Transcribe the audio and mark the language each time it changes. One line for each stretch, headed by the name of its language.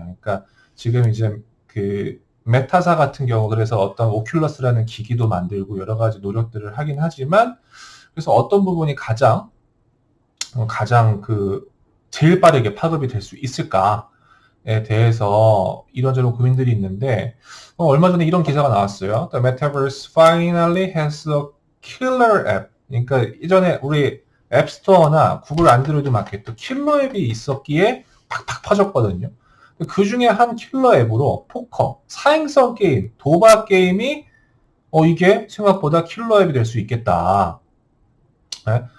Korean: 그러니까 지금 이제 그 메타사 같은 경우 그래서 어떤 오큘러스라는 기기도 만들고 여러 가지 노력들을 하긴 하지만 그래서 어떤 부분이 가장 그 제일 빠르게 파급이 될 수 있을까에 대해서 이런저런 고민들이 있는데 얼마 전에 이런 기사가 나왔어요.
English: The Metaverse finally has a killer app.
Korean: 그러니까 이전에 우리 앱스토어나 구글 안드로이드 마켓도 킬러 앱이 있었기에 팍팍 퍼졌거든요. 그 중에 한 킬러 앱으로 포커, 사행성 게임, 도박 게임이 이게 생각보다 킬러 앱이 될 수 있겠다. 네?